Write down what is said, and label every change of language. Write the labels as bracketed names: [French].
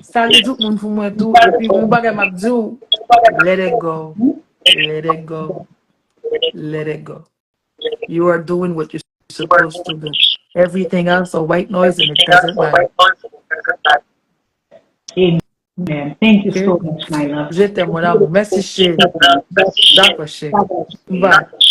[French] Salut tout le monde pour moi tout. Et puis, mon bagage m'a dit, [English] let it go. Let it go. Let it go. You are doing what you're supposed to do. Everything else a white noise and it doesn't matter. Amen. Thank you Okay? so much, my love. [French] Je t'aime, mon amour. Merci, chérie. D'accord, chérie. Bye.